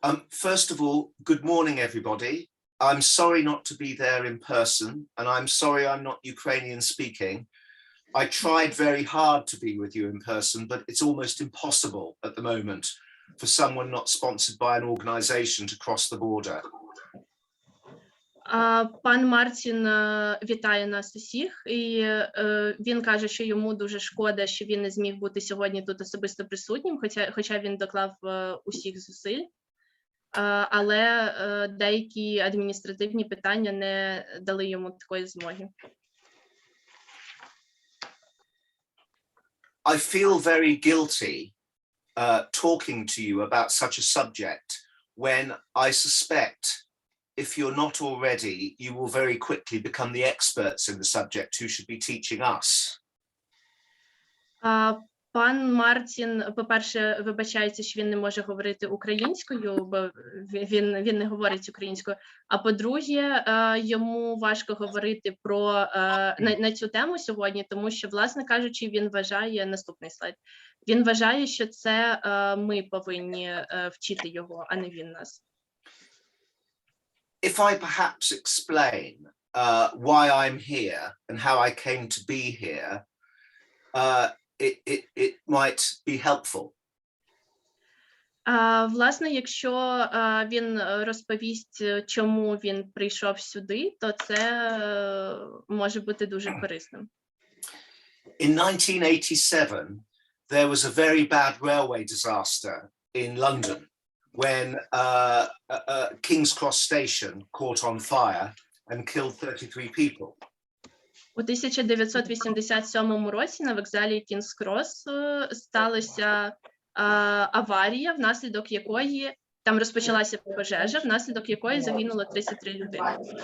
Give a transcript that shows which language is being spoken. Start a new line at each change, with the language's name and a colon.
English: First of all, good morning, everybody. I'm sorry not to be there in person, and I'm sorry I'm not Ukrainian speaking. I tried very hard to be with you in person, but it's almost impossible at the moment for someone not sponsored by an organization to cross the border.
Ukrainian: Пан Мартін вітає нас усіх, і він каже, що йому дуже шкода, що він не зміг бути сьогодні тут особисто присутнім, хоча він доклав усіх зусиль, але деякі адміністративні питання не дали йому такої змоги.
English: I feel very guilty talking to you about such a subject when I suspect if you're not already, you will very quickly become the experts in the subject who should be teaching us.
Ukrainian: Пан Мартін, по-перше, вибачається, що він не може говорити українською, бо він не говорить українською. А по-друге, йому важко говорити на цю тему сьогодні, тому що, власне кажучи, він вважає, наступний слайд, він вважає, що це ми повинні вчити його, а не він нас.
English: If I perhaps explain why I'm here and how I came to be here, it might be helpful.
Ukrainian: Власне, якщо він розповість, чому він прийшов сюди, то це може бути дуже корисним.
English: In 1987, there was a very bad railway disaster in London when King's Cross Station caught on fire and killed 33 people.
Ukrainian: У 1987 році на вокзалі Кінгс-Крос сталася аварія, внаслідок якої там розпочалася пожежа, внаслідок якої загинуло 33 людини.